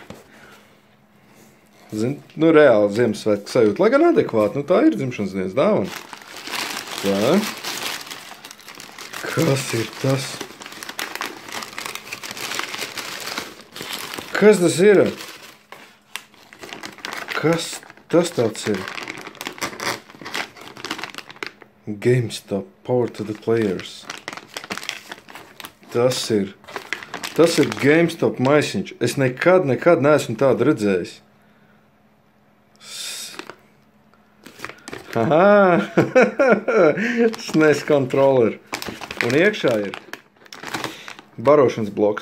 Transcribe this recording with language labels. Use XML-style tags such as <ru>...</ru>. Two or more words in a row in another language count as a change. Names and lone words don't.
<lv>Zini, reāli Ziemassvētku sajūta, lai gan adekvāti, tā ir dzimšanas dienas dāvana. Tā. Kas ir tas? Kas tas ir? Kas tas tāds ir?</lv> <en>GameStop, Power to the Players.</en> <lv>Tas ir GameStop maisiņš. Es nekad neesmu tādu redzējis. SNES kontroleri. Un iekšā ir barošanas bloks.</lv>